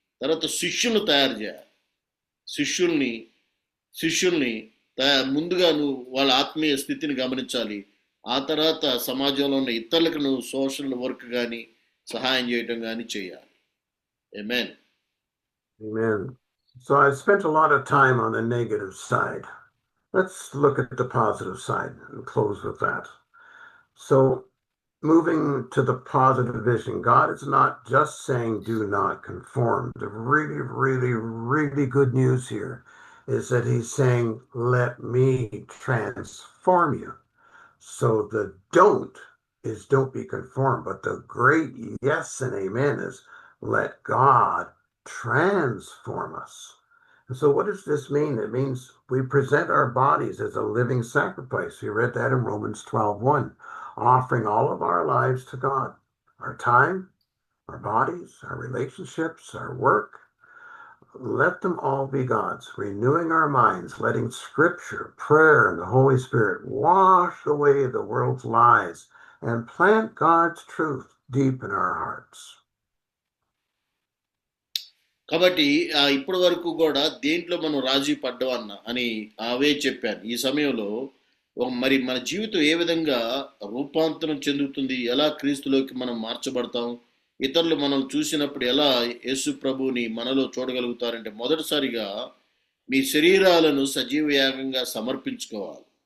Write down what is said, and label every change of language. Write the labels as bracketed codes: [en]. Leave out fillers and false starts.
[te] తర్వాత శిష్యులను తయారు చేయాలి. శిష్యుల్ని ముందుగా నువ్వు వాళ్ళ ఆత్మీయ స్థితిని గమనించాలి. ఆ తర్వాత సమాజంలో ఉన్న ఇతరులకు నువ్వు సోషల్ వర్క్ కానీ సహాయం చేయటం కానీ చేయాలి. ఆమేన్. [en] Amen. So I spent a lot of time on the negative side. Let's look at the positive side and close with that. So moving to the positive vision, God is not just saying do not conform. The really, really, really good news here is that he's saying, let me transform you. So the don't is don't be conformed, but the great yes and amen is let God transform us. And so what does this mean? It means we present our bodies as a living sacrifice. We read that in Romans 12:1, offering all of our lives to God, our time, our bodies, our relationships, our work. Let them all be God's, renewing our minds, letting Scripture, prayer, and the Holy Spirit wash away the world's lies and plant God's truth deep in our hearts. [te] కాబట్టి ఇప్పటి వరకు కూడా దేంట్లో మనం రాజీ పడ్డవన్నా అని అవే చెప్పాను. ఈ సమయంలో మరి మన జీవితం ఏ విధంగా రూపాంతరం చెందుతుంది, ఎలా క్రీస్తులోకి మనం మార్చబడతాం, ఇతరులు మనం చూసినప్పుడు ఎలా యేసు ప్రభువుని మనలో చూడగలుగుతారంటే మొదటిసారిగా మీ శరీరాలను సజీవ యాగంగా సమర్పించుకోవాలి.